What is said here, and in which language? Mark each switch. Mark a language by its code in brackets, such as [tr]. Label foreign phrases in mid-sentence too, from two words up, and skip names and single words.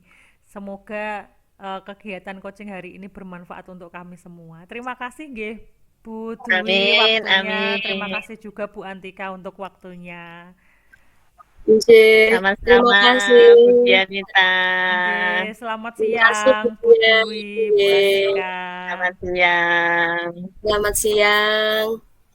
[id] Semoga kegiatan coaching hari ini bermanfaat untuk kami semua. Terima kasih nggih Bu Dwi Amin, waktunya. Terima amin. kasih juga Bu Antika untuk waktunya. Nggih, terima Sama-sama kasih. Bu Dianita. Nggih, selamat Terima kasih, siang Bu Bu Dian. Dwi, Bu Nggih, Antika. Selamat siang. selamat siang.